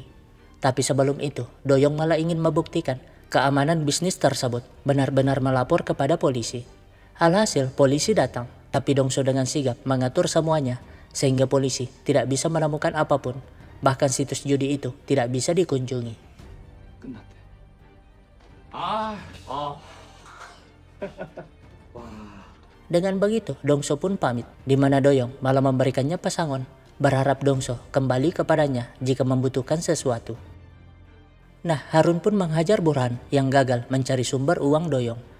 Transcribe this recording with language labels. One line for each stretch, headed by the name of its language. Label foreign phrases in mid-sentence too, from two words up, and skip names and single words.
Indonesian: Tapi sebelum itu, Doyong malah ingin membuktikan keamanan bisnis tersebut, benar-benar melapor kepada polisi. Alhasil, polisi datang, tapi Dongso dengan sigap mengatur semuanya, sehingga polisi tidak bisa menemukan apapun. Bahkan situs judi itu tidak bisa dikunjungi.
Korean: 끝났대. 아, 아.
Indonesian: Dengan begitu, Dongso pun pamit, di mana Doyong malah memberikannya pesangon, berharap Dongso kembali kepadanya jika membutuhkan sesuatu. Nah, Harun pun menghajar Burhan yang gagal mencari sumber uang Doyong.